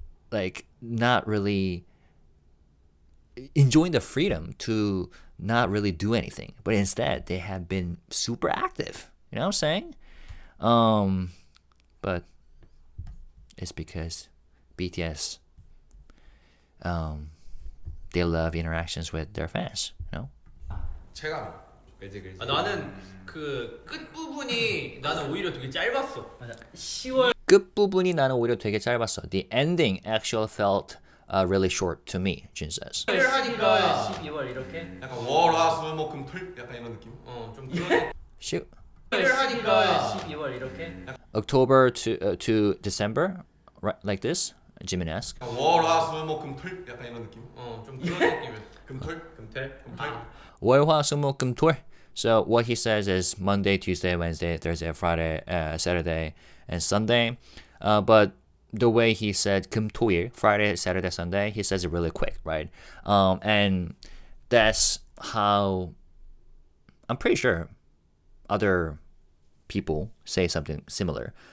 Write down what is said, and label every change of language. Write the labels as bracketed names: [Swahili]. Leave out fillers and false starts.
[English] Like, not really enjoying the freedom to not really do anything. But instead, they have been super active. You know what I'm saying? But it's because BTS, they love interactions with their fans, [Korean] 체감. 그지. 나는 그 끝 부분이 나는 오히려 되게 짧았어. 맞아. 10월 끝부분이 나는 오히려 되게 짧았어. [English] The ending actually felt really short to me, Jin says. [Korean] 하니까 12월 이렇게. 약간 월화수목금토일 약간 이런 느낌. 좀 그런 하니까 12월 이렇게. [English] October to December, right, like this? Jimin asked. [Korean] 월화수목금토일 약간 이런 느낌. 좀 그런 느낌이야. 금토일. 월화수목금토일. [English] So what he says is Monday, Tuesday, Wednesday, Thursday, Friday, Saturday, and Sunday. But the way he said 금토일, Friday, Saturday, Sunday, he says it really quick, right? And that's how I'm pretty sure other people say something similar.